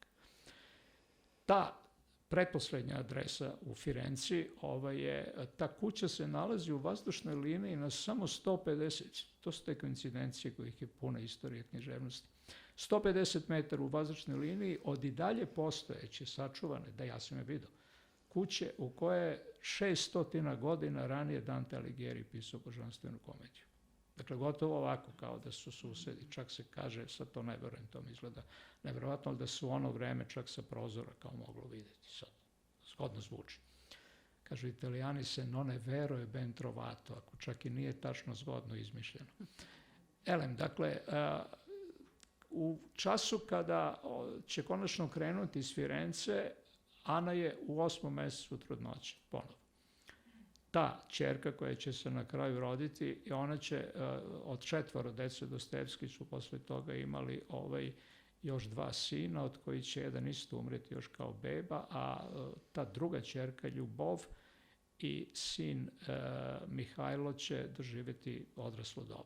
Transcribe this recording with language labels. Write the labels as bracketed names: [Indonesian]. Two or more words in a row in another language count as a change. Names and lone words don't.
[Serbian] Ta pretposlednja adresa u Firenci, ta kuća se nalazi u vazdušnoj liniji na samo 150, to su te koincidencije kojih je puna istorija književnosti, 150 metara u vazdušnoj liniji od i dalje postojeće, sačuvane, da ja sam je vidio, kuće u koje je 600 godina ranije Dante Alighieri pisao božanstvenu komediju. Dakle, gotovo ovako, kao da su susedi. Čak se kaže, sad to ne verujem, to mi izgleda nevjerovatno, da su ono vreme čak sa prozora kao moglo vidjeti. Sad, zgodno zvuči. Kažu Italijani [Italian] se non è vero e ben trovato, [Serbian] ako čak i nije tačno zgodno izmišljeno. Dakle, u času kada će konačno krenuti iz Firence, Ana je u 8. mesecu trudnoće, ponovo. Ta ćerka koja će se na kraju roditi, i ona će od 4 dece Dostojevski su posle toga imali još 2 sina, od koji će jedan isto umreti još kao beba, a ta druga ćerka Ljubov i sin Mihajlo će doživjeti odraslo doba.